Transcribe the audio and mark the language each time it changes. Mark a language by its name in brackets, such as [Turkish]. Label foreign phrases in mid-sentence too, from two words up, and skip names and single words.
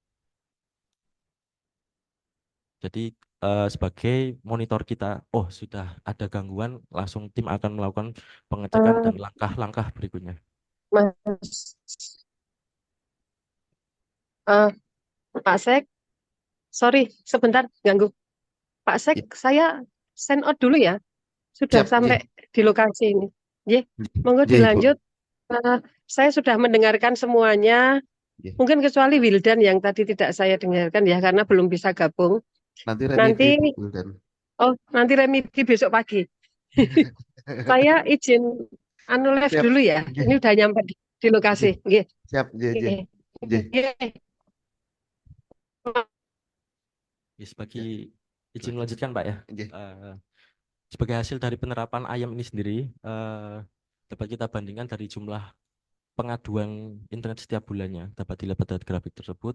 [Indonesian] Jadi sebagai monitor kita, oh sudah ada gangguan, langsung tim akan melakukan pengecekan Eh, dan langkah-langkah berikutnya. Mas, eh, Pak Sek, sorry, sebentar ganggu. Pak Sek, Ya, saya [English] send out [Indonesian] dulu ya. Sudah siap, sampai nggih. di lokasi ini. Ye, monggo Nggih, Ibu. dilanjut. Eh, saya sudah mendengarkan semuanya. Nggih. Mungkin kecuali Wildan yang tadi tidak saya dengarkan ya, karena belum bisa gabung. Nanti Nanti, remedi, Bu Wildan. oh, nanti remedi besok pagi. Saya izin anu live Siap. dulu ya. Nggih, Ini udah nyampe di lokasi. nggih. Nggih. Siap, nggih, nggih. Nggih. Nggih. Nggih. Ya, sebagai Ya, izin silakan. melanjutkan Pak ya. Nggih. Sebagai hasil dari penerapan IAM ini sendiri, dapat kita bandingkan dari jumlah pengaduan internet setiap bulannya dapat dilihat pada grafik tersebut.